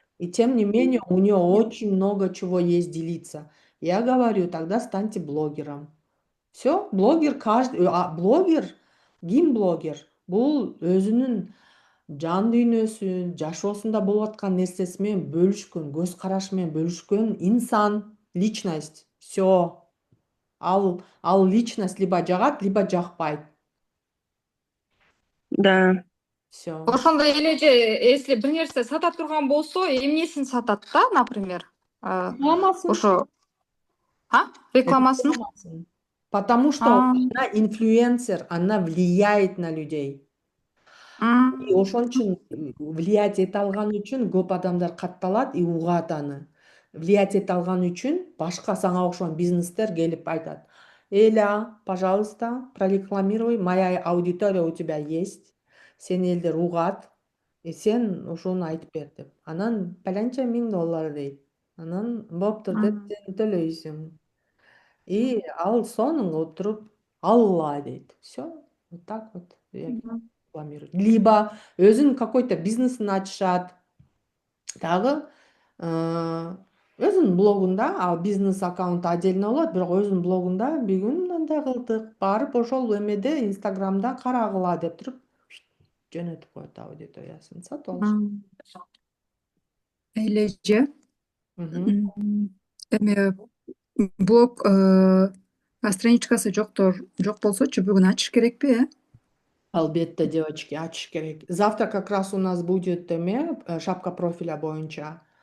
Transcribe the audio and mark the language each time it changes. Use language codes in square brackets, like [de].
[ru] И тем не менее, у нее очень много чего есть делиться. Я говорю, тогда станьте блогером. Все, блогер блогер, гейм-блогер. [ky] Бул өзүнүн жан дүйнөсүн, жашоосунда болуп аткан нерсеси менен бөлүшкөн, көз карашы менен бөлүшкөн инсан, личность. [ru] Все. [ky] Ал личность либо жагат, либо жакпайт. [ru] Да. Все. [ky] Ошондо элеже, если бир нерсе сата турган болсо, эмнесин сатат да, например? Рекламасын. Ошо. Рекламасын. [ru] Потому что А, она инфлюенсер, она влияет на людей. [ky] И ошон үчүн влиять эте алган үчүн көп адамдар катталат и угат аны. Влиять эте алган үчүн башка сага окшогон бизнестер келип айтат: Эля, пожалуйста, прорекламируй, моя аудитория у тебя есть, сени элдер угат, сен ушуну айтып бер деп. Анан палянча $1000 дейт. Анан болуптур деп сен төлөйсүң. И ал сонун отуруп алла дейт. [ru] Все, вот так вот рекламируют. [ky] Либо өзүнүн какой-то бизнесин ачышат. Дагы өзүнүн блогунда, ал бизнес аккаунт отдельно болот, бирок өзүнүн блогунда bir күн мындай кылдык, барып ошол эмеде Инстаграмда карагыла деп туруп жөнөтүп коет аудиториясын, сатып алышат. Эйлеже. Мгм. Эми блог страничкасы жок болсочу бүгүн ачыш керекпи, э? Албетте, девочки, ачыш керек. [ru] Завтра как раз у нас будет шапка профиля боюнча.